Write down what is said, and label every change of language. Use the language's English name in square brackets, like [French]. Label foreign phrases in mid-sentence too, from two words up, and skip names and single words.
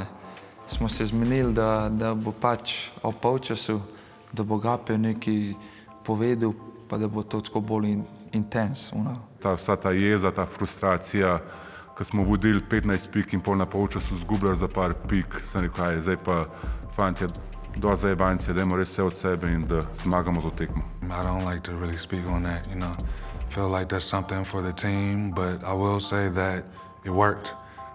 [Slovenian] Smo se zmenili, da bo pač ob polčasu, da bo Gapi nekaj povedal, pa da bo to tako bolj intens. Vsa ta jeza, ta frustracija, ko smo vodili 15 pik in pol na polčasu izgubljali za par pik, sem rekel, aj, zdaj pa fantje, do zajebancije, dajmo res vse od sebe in da zmagamo to tekmo. [English] I don't like to really speak on that, you know. Feel like that's something for the team, but I will say that it worked.